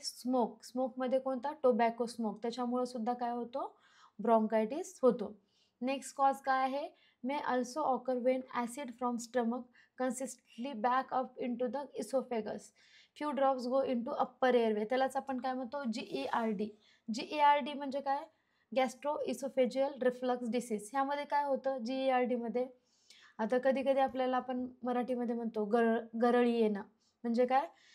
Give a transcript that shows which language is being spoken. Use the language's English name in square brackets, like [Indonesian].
[Marathi] स्मोकमध्ये कोणता? Tobacco smoke. त्याच्यामुळे सुद्धा काय होतो? ब्रॉन्कायटिस होतो. नेक्स्ट कॉज काय आहे? [English] May also occur when acid from stomach consistently back up into the oesophagus. Few drops go into upper airway. [Marathi] त्यालाच आपण काय म्हणतो? GERD. GERD म्हणजे काय? [English] Gastro oesophageal reflux disease. [Marathi] ह्यामध्ये काय होतं? GERDमध्ये आता कधी कधी आपल्याला आपण मराठीमध्ये म्हणतो गरळी येणं. म्हणजे काय?